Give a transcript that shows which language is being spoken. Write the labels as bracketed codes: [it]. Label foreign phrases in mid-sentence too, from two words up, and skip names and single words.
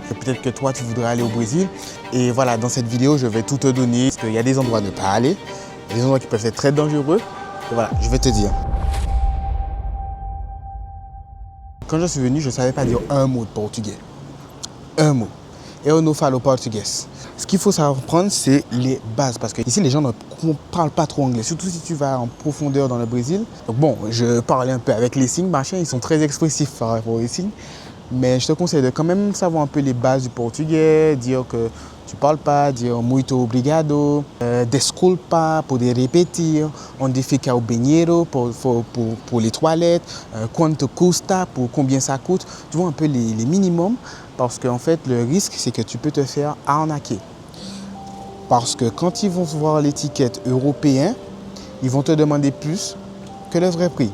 [fr] Peut-être que toi, tu voudrais aller au Brésil. Et voilà, dans cette vidéo, je vais tout te donner. Parce qu'il y a des endroits à ne pas aller, il y a des endroits qui peuvent être très dangereux. Et voilà, je vais te dire. Quand je suis venu, je ne savais pas dire un mot de portugais. Un mot. [pt] Eu não falo português. [fr] Ce qu'il faut savoir prendre, c'est les bases. Parce que ici, les gens ne parlent pas trop anglais. Surtout si tu vas en profondeur dans le Brésil. Donc bon, je parlais un peu avec les signes, machin. Ils sont très expressifs par rapport aux signes. Mais je te conseille de quand même savoir un peu les bases du portugais. Dire que tu ne parles pas, dire [pt] muito obrigado, desculpa [fr] pour les répéter, [pt] onde fica o banheiro [fr] pour les toilettes, [pt] quanto custa [fr] pour combien ça coûte. Tu vois un peu les minimums. Parce qu'en fait, le risque, c'est que tu peux te faire arnaquer. Parce que quand ils vont voir l'étiquette européen, ils vont te demander plus que le vrai prix.